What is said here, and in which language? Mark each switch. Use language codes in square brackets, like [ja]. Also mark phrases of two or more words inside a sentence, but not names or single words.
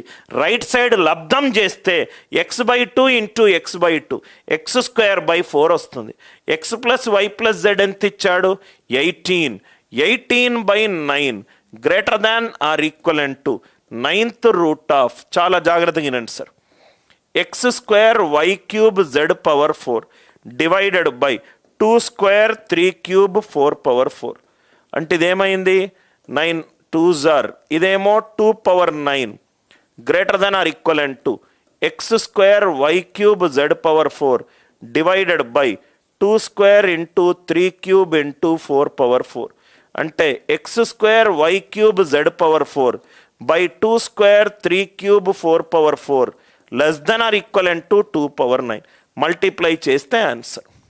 [en] right side [te] లబ్ధం చేస్తే x/2 ఇంటూ x/2 x²/4 వస్తుంది. [en] x plus y plus z [te] ఎంత ఇచ్చాడు, [en] 18/9 greater than or equivalent to 9th root of, [te] చాలా జాగ్రత్తగా వినండి సార్, [en] x²y³ z⁴ divided by 2² 3³ 4/4. [te] అంటే ఇదేమైంది [en] 9 2s ఆర్, ఇదేమో 2/9 greater than or equivalent to x² y³ z⁴ divided by 2² 3³ 4/4. అంటే x² y³ z⁴ బై 2² 3³ 4/4 less than or equivalent to 2/9. [te] మల్టిప్లై చేస్తే ఆన్సర్.